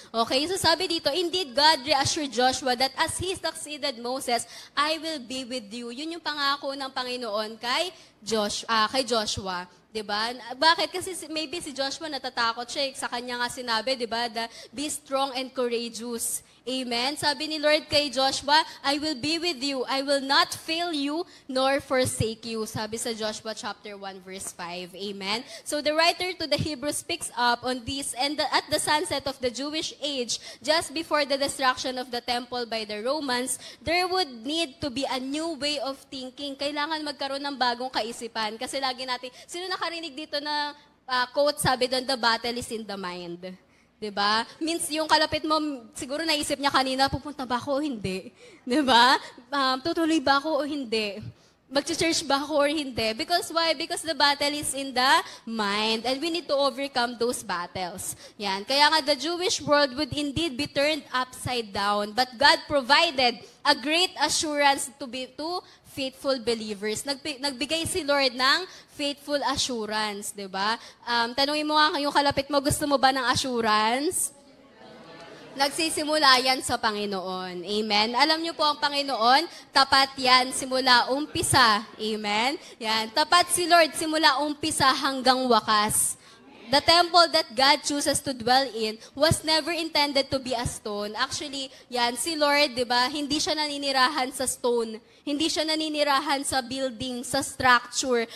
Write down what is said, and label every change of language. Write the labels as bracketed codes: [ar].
[en] Okay, so [tl] sabi dito, [en] indeed God reassured Joshua that as he succeeded Moses, I will be with you. [tl] Yun yung pangako ng Panginoon kay Joshua. Diba? Bakit? Kasi maybe si Joshua natatakot siya. Sa kanya nga sinabi, diba? [en] Be strong and courageous. Amen? Sabi ni Lord kay Joshua, I will be with you. I will not fail you nor forsake you. Sabi sa Joshua chapter 1 verse 5. Amen? So the writer to the Hebrews picks up on this and at the sunset of the Jewish age, just before the destruction of the temple by the Romans, there would need to be a new way of thinking. [tl] Kailangan magkaroon ng bagong kaisipan. Kasi lagi natin, sino nakarinig dito na quote, sabi doon, [en] the battle is in the mind. [tl] Diba? Means yung kalapit mo, siguro naisip niya kanina, pupunta ba ako o hindi? Diba? Tutuloy ba ako o hindi? Mag-church ba ako or hindi? [en] Because why? Because the battle is in the mind and we need to overcome those battles. Yan. [tl] Kaya nga [en] the Jewish world would indeed be turned upside down, but God provided a great assurance to faithful believers. [tl] Nagbigay si Lord ng [en] faithful assurance, [tl] di ba? Tanungin mo nga yung kalapit mo, gusto mo ba ng assurance? Nagsisimula yan sa Panginoon. Amen? Alam niyo po ang Panginoon, tapat yan simula umpisa. Amen? Yan. Tapat si Lord simula umpisa hanggang wakas. [en] The temple that God chooses to dwell in was never intended to be a stone. [tl] Actually, yan, si Lord, di ba, hindi siya naninirahan sa stone. Hindi siya naninirahan sa building, sa structure.